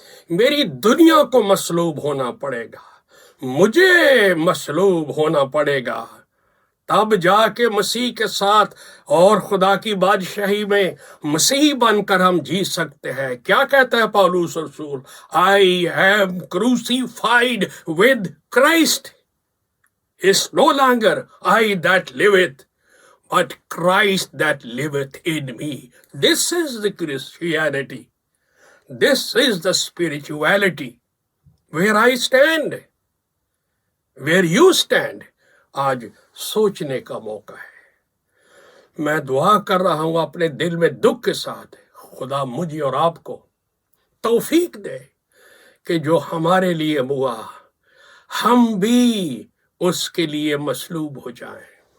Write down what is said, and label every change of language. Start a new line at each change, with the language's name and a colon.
Urdu: میری دنیا کو مصلوب ہونا پڑے گا, مجھے مصلوب ہونا پڑے گا. تب جا کے مسیح کے ساتھ اور خدا کی بادشاہی میں مسیح بن کر ہم جی سکتے ہیں. کیا کہتا ہے پالوس رسول؟
English: I am crucified with Christ. It's no longer I that liveth, but Christ that liveth in me. This is the Christianity. This is the spirituality where I stand, where you stand.
Urdu: آج سوچنے کا موقع ہے. میں دعا کر رہا ہوں اپنے دل میں دکھ کے ساتھ, خدا مجھے اور آپ کو توفیق دے کہ جو ہمارے لیے ہوا, ہم بھی اس کے لیے مصلوب ہو جائیں,